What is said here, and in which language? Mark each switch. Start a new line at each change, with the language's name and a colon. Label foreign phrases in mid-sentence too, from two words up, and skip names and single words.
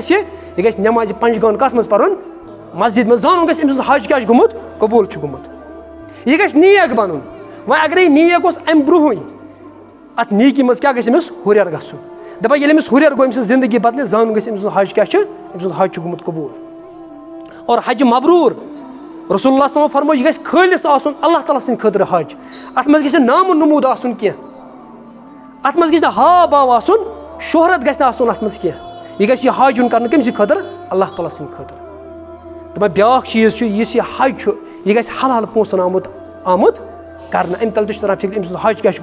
Kashmiri: گژھِ یہِ گژھِ نٮ۪مازِ پنٛجگان کَتھ منٛز پَرُن مسجد منٛز زانُن گژھِ أمۍ سُنٛد حج کیٛاہ چھُ گوٚمُت قبوٗل چھُ گوٚمُت یہِ گژھِ نیک بَنُن وۄنۍ اگرے نیک اوس اَمہِ برونٛہٕے اَتھ نیکی منٛز کیٛاہ گژھِ أمِس ہُرٮ۪ر گژھُن دَپان ییٚلہِ أمِس ہُرٮ۪ر گوٚو أمۍ سٕنٛز زندگی بدلہِ زانُن گژھِ أمۍ سُنٛد حج کیٛاہ چھُ أمۍ سُنٛد حج چھُ گوٚمُت قبوٗل اور حج مبروٗر رسول اللہ صلی اللہ علیہ وسلم فرموو یہِ گژھِ خٲلِص آسُن اللہ تعالیٰ سٕنٛدِ خٲطرٕ حج اَتھ منٛز گژھِ نہٕ نامو نموٗد آسُن کینٛہہ اَتھ منٛز گژھِ نہٕ ہاو باو آسُن شہرت گژھِ نہٕ آسُن اَتھ منٛز کینٛہہ یہِ گژھِ یہِ حج یُن کَرنہٕ کٔمۍ سٕنٛدِ خٲطرٕ اللہ تعالیٰ سٕنٛدِ خٲطرٕ دَپان بیٛاکھ چیٖز چھُ یُس یہِ حج چھُ یہِ گژھِ حلال پونٛسَن آمُت کَرنہٕ اَمہِ تَل تہِ چھُ تران فِکرِ أمۍ سُنٛد حج کیٛاہ چھُ